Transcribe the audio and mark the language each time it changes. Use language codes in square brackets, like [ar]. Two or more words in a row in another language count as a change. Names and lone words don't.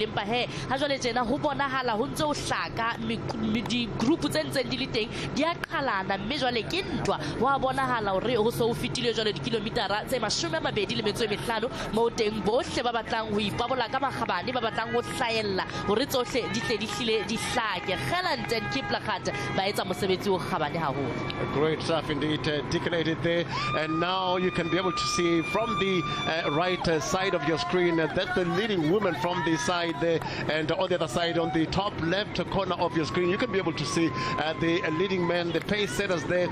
[st] Empa he ha jwale tjena ho bonahala ho ntse o hlaka di group tse ntseng di le teng di a qhalana, mme jwale ke ntwa wa bonahala hore ho so o fitile jwalo dikilometara tse 25 mo teng bohle ba batlang ho ipabola ka makgabane, ba batlang ho hlahella hore tsohle di tle di hlile di hlake. Gelant and Kiplagat ba etsa mosebetsi o kgabane haholo. [en] Great stuff indeed, articulated there, and now you can be able to see from the right side of your screen that's the leading woman from the side there, and on the other side on the top left corner of your screen you can be able to see the leading man, the pace setters there.